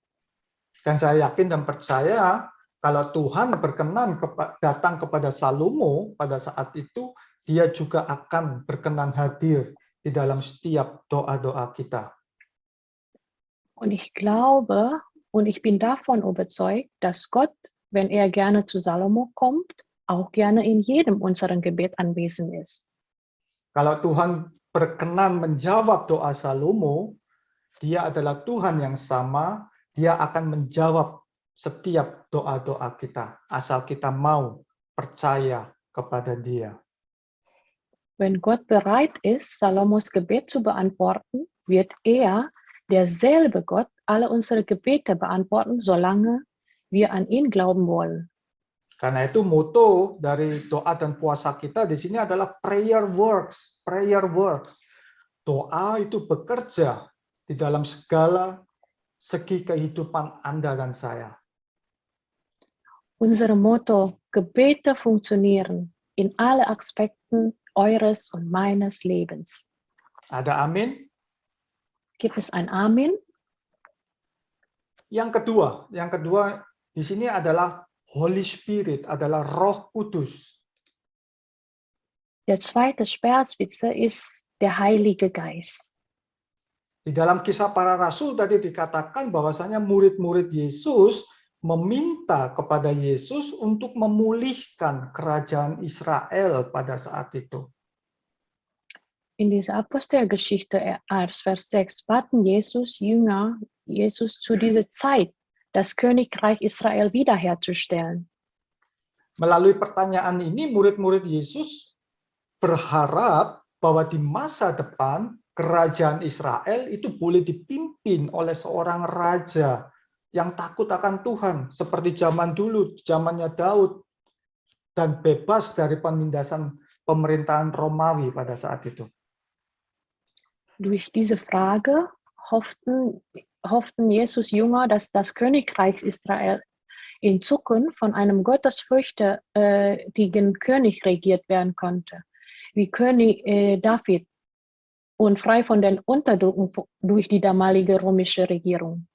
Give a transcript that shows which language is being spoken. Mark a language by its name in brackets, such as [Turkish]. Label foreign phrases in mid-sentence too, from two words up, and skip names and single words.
[Indonesian] Dan saya yakin dan percaya kalau Tuhan berkenan datang kepada Salomo pada saat itu, dia juga akan berkenan hadir di dalam setiap doa-doa kita. [German] Und ich glaube und ich bin davon überzeugt, dass Gott, wenn er gerne zu Salomo kommt, auch gerne in jedem unseren Gebet anwesend ist. [Indonesian] Kalau Tuhan berkenan menjawab doa Salomo, dia adalah Tuhan yang sama, dia akan menjawab setiap doa-doa kita, asal kita mau percaya kepada dia. [German] Wenn Gott bereit ist, Salomos Gebet zu beantworten, wird er, derselbe Gott, alle unsere Gebete beantworten, solange wir an ihn glauben wollen. [Indonesian] Karena itu moto dari doa dan puasa kita di sini adalah [English] prayer works, prayer works. [Indonesian] Doa itu bekerja di dalam segala segi kehidupan Anda dan saya. [German] Unser Motto, Gebete funktionieren in alle Aspekten eures und meines Lebens. [Indonesian] Ada amin? [German] Gibt es ein Amen? [Indonesian] Yang kedua di sini adalah [English] Holy Spirit, [Indonesian] adalah Roh Kudus. [German] Der zweite Speerspitze ist der Heilige Geist. [Indonesian] Di dalam Kisah Para Rasul tadi dikatakan bahwasanya murid-murid Yesus meminta kepada Yesus untuk memulihkan kerajaan Israel pada saat itu. [German] In dieser Apostelgeschichte, Vers 6, baten Jünger Jesus zu dieser Zeit, das Königreich Israel wiederherzustellen. [Indonesian] Melalui pertanyaan ini, murid-murid Yesus berharap bahwa di masa depan kerajaan Israel itu boleh dipimpin oleh seorang raja yang takut akan Tuhan, seperti zaman dulu, zamannya Daud, dan bebas dari penindasan pemerintahan Romawi pada saat itu. [German] Durch diese Frage hofften Jesus Jünger, dass das Königreich Israel in Zukunft von einem gottesfürchtigen König regiert werden konnte, wie König David, und frei von den Unterdrückung durch die damalige römische Regierung.